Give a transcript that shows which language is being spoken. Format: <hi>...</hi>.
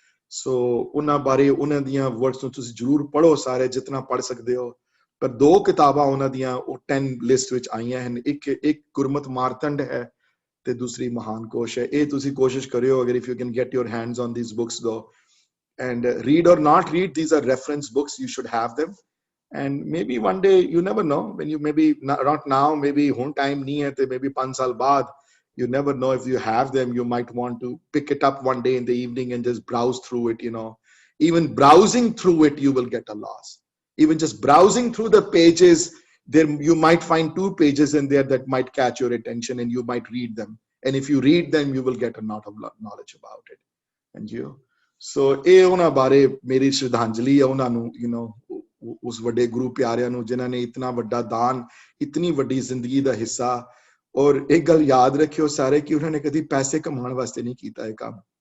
<pa>ਸੋ ਉਹਨਾਂ ਬਾਰੇ ਉਹਨਾਂ ਦੀਆਂ ਵਰਡਸ ਨੂੰ ਤੁਸੀਂ ਜ਼ਰੂਰ ਪੜ੍ਹੋ ਸਾਰੇ, ਜਿਤਨਾ ਪੜ੍ਹ ਸਕਦੇ ਹੋ। ਪਰ 2 ਕਿਤਾਬਾਂ ਉਹਨਾਂ ਦੀਆਂ ਉਹ 10 ਲਿਸਟ ਵਿੱਚ ਆਈਆਂ ਹਨ। ਇੱਕ ਗੁਰਮਤ ਮਾਰਤੰਡ ਹੈ ਤੇ ਦੂਸਰੀ ਮਹਾਨ ਕੋਸ਼ ਹੈ। ਇਹ ਤੁਸੀਂ ਕੋਸ਼ਿਸ਼ ਕਰਿਓ ਅਗਰ</pa> <en>If you can get your hands on these books though, and read or not read, these are reference books, you should have them. And maybe one day, you never know, when you maybe not now, maybe</en> <pa>hun time nahi hai te</pa> <en>maybe 5 saal baad, you never know, if you have them you might want to pick it up one day in the evening and just browse through it, you know. Even browsing through it you will get a loss. Even just browsing through the pages, there you might find 2 pages in there that might catch your attention and you might read them, and if you read them you will get a lot of knowledge about it. And you</en> <pa>ਸੋ ਇਹ ਉਹਨਾਂ ਬਾਰੇ ਮੇਰੀ ਸ਼ਰਧਾਂਜਲੀ ਹੈ ਉਹਨਾਂ ਨੂੰ,</pa> <en>you know,</en> <pa>ਉਸ ਵੱਡੇ ਗੁਰੂ ਪਿਆਰਿਆਂ ਨੂੰ ਜਿਨ੍ਹਾਂ ਨੇ ਇਤਨਾ ਵੱਡਾ ਦਾਨ, ਇਤਨੀ ਵੱਡੀ ਜ਼ਿੰਦਗੀ ਦਾ ਹਿੱਸਾ। ਔਰ ਇੱਕ ਗੱਲ ਯਾਦ ਰੱਖਿਓ ਸਾਰੇ ਕਿ ਉਹਨਾਂ ਨੇ ਕਦੀ ਪੈਸੇ ਕਮਾਉਣ ਵਾਸਤੇ ਨਹੀਂ ਕੀਤਾ ਇਹ ਕੰਮ।</pa>